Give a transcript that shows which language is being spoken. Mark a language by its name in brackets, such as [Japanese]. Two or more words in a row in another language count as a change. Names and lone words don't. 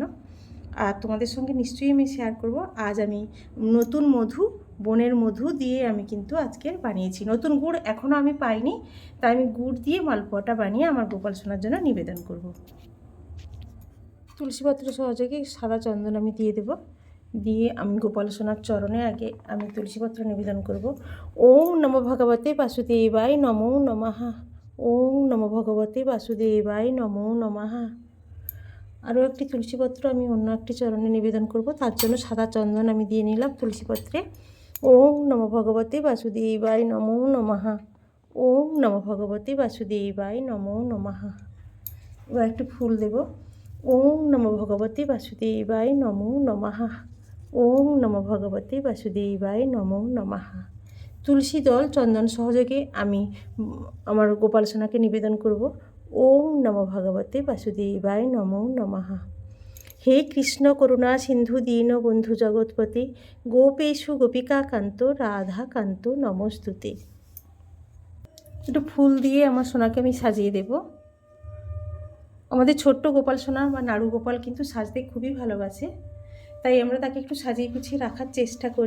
[Bangla] আর তোমাদের সঙ্গে নিশ্চয়ই আমি শেয়ার করব। আজ আমি নতুন মধু, বনের মধু দিয়ে আমি কিন্তু আজকের বানিয়েছি। নতুন গুড় এখনও আমি পাইনি, তাই আমি গুড় দিয়ে মালপোয়াটা বানিয়ে আমার গোপাল সোনার জন্য নিবেদন করব। তুলসীপত্র সহযোগে সাদা চন্দন আমি দিয়ে দেব। দিয়ে আমি গোপাল সোনার চরণে আগে আমি তুলসীপত্র নিবেদন করব। [Sanskrit] ओम् नमो भगवते वासुदेवाय नमो नमः। ओम् नमो भगवते वासुदेवाय नमो नमः। [Bangla] আরও একটি তুলসীপত্র আমি অন্য একটি চরণে নিবেদন করব, তার জন্য সাদা চন্দন আমি দিয়ে নিলাম তুলসীপত্রে। [Sanskrit] ओम् नमो भगवते वासुदेवाय नमो नमः। ओम् नमो भगवते वासुदेवाय नमो नमः। [Bangla] এবার একটু ফুল দেব। [Sanskrit] ओम् नमो भगवते वासुदेवाय नमो नमः। ओम् नमो भगवते वासुदेवाय नमो नमः। [Bangla] তুলসী দল চন্দন সহযোগে আমি আমার গোপাল সোনাকে নিবেদন করব। [Sanskrit] ओम् नमो भगवते वासुदेवाय नमो नमः। हे कृष्ण करुणा सिन्धु दीन बन्धु जगत्पते गोपेश गोपिका कान्त राधा कान्त नमोऽस्तु ते। [Bangla] একটু ফুল দিয়ে আমার সোনাকে আমি সাজিয়ে দেব। আমাদের ছোট্ট গোপাল সোনা বা নাড়ু গোপাল কিন্তু সাজতে খুবই ভালোবাসে, তাই আমরা তাকে একটু সাজিয়ে গুছিয়ে রাখার চেষ্টা করি।